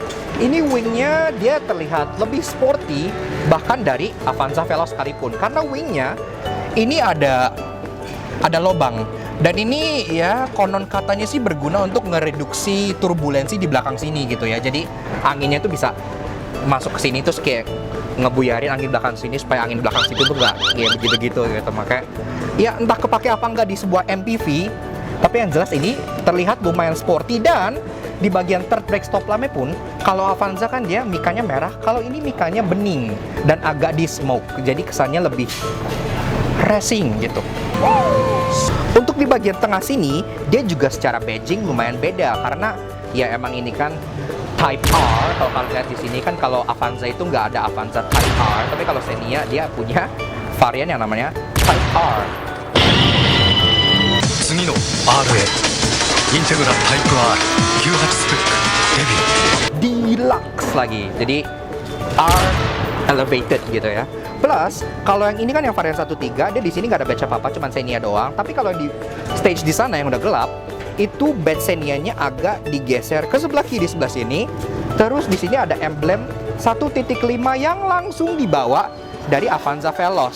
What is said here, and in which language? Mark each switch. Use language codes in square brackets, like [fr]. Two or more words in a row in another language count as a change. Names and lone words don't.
[id] Ini wingnya dia terlihat lebih sporty bahkan dari Avanza Veloz sekalipun, karena wingnya ini ada lobang, dan ini ya konon katanya sih berguna untuk ngereduksi turbulensi di belakang sini gitu ya. Jadi anginnya tuh bisa masuk ke sini terus kayak ngebuyarin angin belakang sini supaya angin belakang situ tuh nggak ya begitu-gitu gitu. Makanya ya entah kepake apa enggak di sebuah MPV, tapi yang jelas ini terlihat lumayan sporty. Dan di bagian [en] third brake stop lamp [id] pun, kalau Avanza kan dia mikanya merah, kalau ini mikanya bening dan agak di smoke, jadi kesannya lebih racing gitu. Untuk di bagian tengah sini, dia juga secara badging lumayan beda karena ya emang ini kan Type R. Kalau kalian lihat di sini kan, kalau Avanza itu nggak ada Avanza Type R, tapi kalau Xenia dia punya varian yang namanya Type R. [ja] 次の RA インテグラタイプ R 98スペックデビュー [id] Deluxe lagi, jadi R elevated gitu ya. Plus kalau yang ini kan yang varian 13, dia di sini nggak ada badge apa-apa, cuman Xenia doang. Tapi kalau yang di stage di sana yang udah gelap, itu badge Xenia-nya agak digeser ke sebelah kiri sebelah sini. Terus di sini ada emblem 1.5 yang langsung dibawa dari Avanza Veloz.